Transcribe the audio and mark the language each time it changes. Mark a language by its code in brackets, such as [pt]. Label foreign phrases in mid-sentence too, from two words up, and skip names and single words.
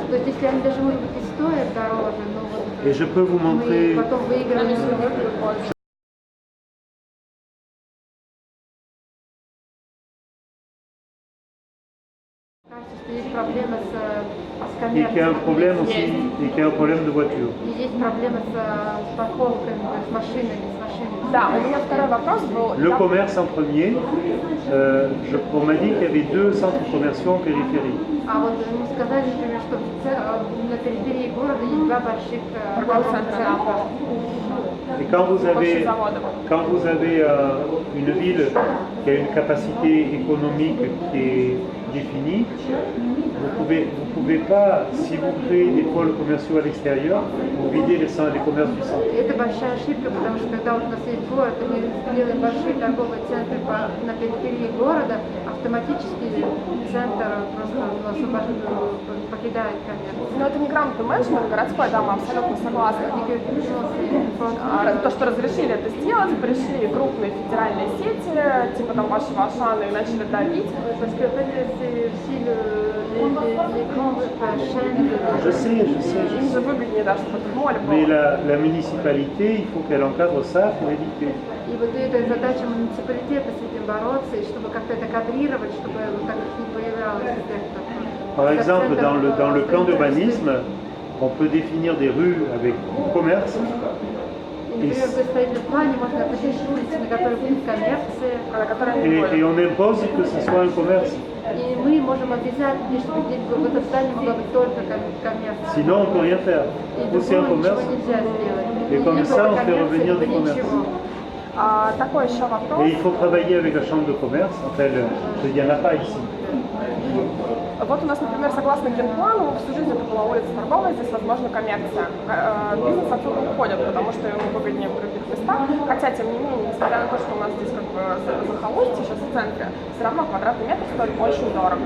[ru] То есть если они даже, может быть, и стоят дороже, но вот [fr] Et je peux vous montrer. [ru] мы потом выигрываем. Кажется, что есть проблема с [fr] Et qu'il y a un problème aussi, et qu'il y a un problème de voiture. [ru] И есть проблема с парковками, с машинами, Да, у меня второй вопрос был. [fr] Le commerce en premier, on m'a dit qu'il y avait 2 centres commerciaux en périphérie. [ru] А вот ему сказали, например, что на периферии города есть 2 больших торговых центра. [fr] Et quand vous avez une ville qui a une capacité économique qui est définie, vous pouvez pas, si vous créez des pôles commerciaux à l'extérieur, vous videz les commerces du centre. [ru] Это большая ошибка, потому что когда у нас есть город, и мы делаем большие торговые центры на периферии города, автоматически центр просто покидает коммерцию. Но это неграмотный менеджмент городской, да, мы абсолютно согласны. То, что разрешили это сделать, пришли крупные федеральные сети, типа там ваши Ашаны, и начали давить. [fr] Je sais. [ru] Им же выгоднее, да, чтобы это в моле было. [fr] Mais la municipalité, il faut qu'elle encadre ça pour éviter. [ru] И вот это задача муниципалитета с этим бороться, и чтобы как-то это кадрировать, чтобы так не появлялось эффектов. [fr] Par exemple, dans le plan d'urbanisme, on peut définir des rues avec commerce. [ru] Например, в строительном плане можно определить улицы, на которых будет коммерция, [fr] Et on impose que ce soit un commerce. [ru] и мы можем обязать, чтобы в этом здании была быть только коммерция. [fr] Sinon, on ne peut rien faire. [ru] И [fr] Ou c'est un [ru] другого [fr] commerce. [ru] ничего нельзя сделать. [fr] Et comme ça, on fait [ru] Коммерция, [fr] revenir [ru] это [fr] du commerce. [ru] ничего. Такой еще вопрос. [fr] Et il faut travailler avec la chambre de commerce. Enfin, il n'y en a pas ici. [ru] Вот у нас, например, согласно генплану, всю жизнь это была улица торговая, здесь возможна коммерция. Бизнес отсюда уходит, потому что ему выгоднее в других местах. Хотя, тем не менее, несмотря на то, что у нас здесь как бы захолустье сейчас в центре, все равно квадратный метр стоит очень дорого.